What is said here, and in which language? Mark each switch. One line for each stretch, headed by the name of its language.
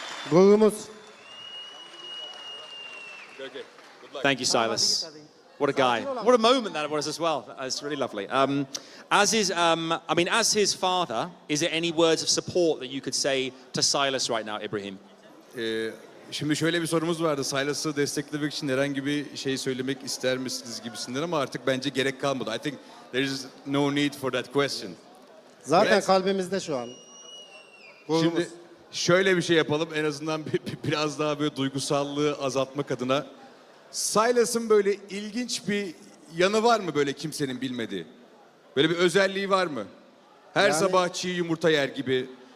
Turkish: Gururumuz.
English: Thank you, Silas. What a guy. What a moment that was as well. That's really lovely. As his father, is there any words of support that you could say to Silas right now, Ibrahim?
Turkish: Şimdi şöyle bir sorumuz vardı. Silas'ı desteklemek için herhangi bir şey söylemek ister misiniz gibisinden ama artık bence gerek kalmadı.
English: I think there is no need for that question.
Turkish: Zaten
English: Yes.
Turkish: kalbimizde şu an. Gururumuz. Şimdi şöyle bir şey yapalım. En azından biraz daha böyle duygusallığı azaltmak adına. Silas'ın böyle ilginç bir yanı var mı böyle kimsenin bilmediği? Böyle bir özelliği var mı? Her Yani- sabah çiğ yumurta yer gibi.